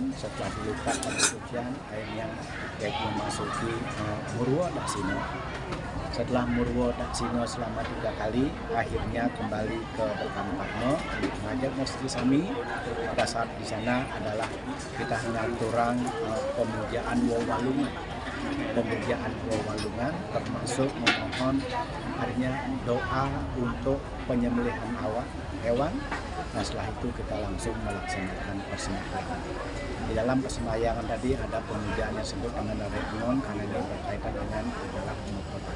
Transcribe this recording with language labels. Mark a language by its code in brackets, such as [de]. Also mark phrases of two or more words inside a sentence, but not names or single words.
[id] Setelah dilukat dan kesucian, akhirnya yaitu memasuki Murwa Daksina. Setelah Murwa Daksina selama 3 kali, akhirnya kembali ke Berkampatno, mengajak Mesti Sami. Pada saat di sana adalah kita ngaturang pemujaan wewalungan. Pemujaan wewalungan termasuk memohon artinya doa untuk penyembelihan hewan. Nah setelah itu kita langsung melaksanakan persembahyaan. Di dalam persembahyaan tadi ada pemujaan yang disebut dengan Renon karena ini berkaitan dengan adalah Mapepade.